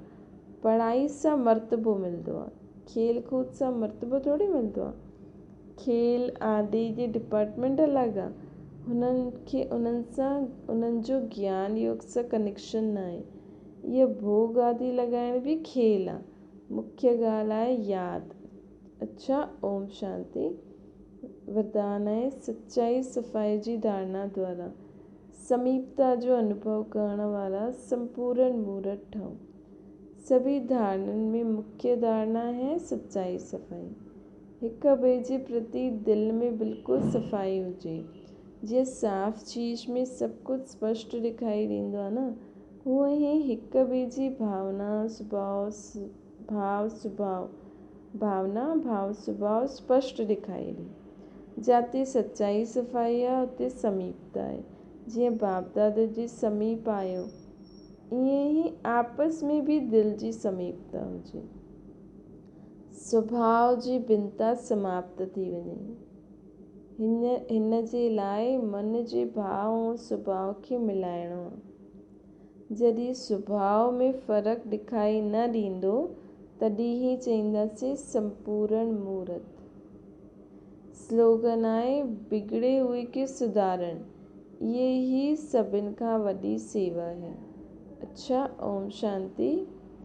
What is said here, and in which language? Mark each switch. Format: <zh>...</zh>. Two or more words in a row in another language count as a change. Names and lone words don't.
<sd>पढ़ाई सां मर्तबो मिलंदो आहे, खेल कूद सां मर्तबो थोरी मिलंदो आहे। खेल आदि जी डिपार्टमेंट अलॻि आहे, उन्हनि जो ज्ञान योग सां कनेक्शन न आहे। इहा भोग आदि लॻाइण बि खेल आहे। मुख्य ॻाल्हि आहे यादि। अच्छा, ओम शांति। वरदान आहे सचाई सफ़ाई जी धारणा द्वारा समीपता जो अनुभव करण वाला संपूर्ण मूर्त ठहूं। सभी धारणनि में मुख्य धारणा है सच्चाई सफ़ाई। हिक ॿिए जे प्रति दिल में बिल्कुलु सफ़ाई हुजे। जीअं साफ़ चीज़ में सभु कुझु स्पष्ट ॾेखारी ॾींदो आहे न, हूअं ई हिक ॿिए जी भावना भाव सुभाउ स्पष्ट ॾेखारे ॾे। जिते सच्चाई सफ़ाई आहे उते समीपता आहे। जीअं बाप दादा जे समीप आहियो, ईअं ई आपस में भी दिल जी समीपता हुजे। स्वभाव जी भिन्नता समाप्त थी वञे। हिन जे लाइ मन जे भाव ऐं स्वभाव खे मिलाइणो आहे। जॾहिं स्वभाव में फ़र्क़ु ॾेखारी न ॾींदो, तॾहिं ई चईंदासीं संपूर्ण मूर्त। स्लोगन आहे</sd> <hi>बिगड़े हुए</hi> <sd>खे सुधारण,</sd> <hi>ये ही</hi> <sd>सभिनि खां वॾी सेवा है। अच्छा, ओम शांति।</sd>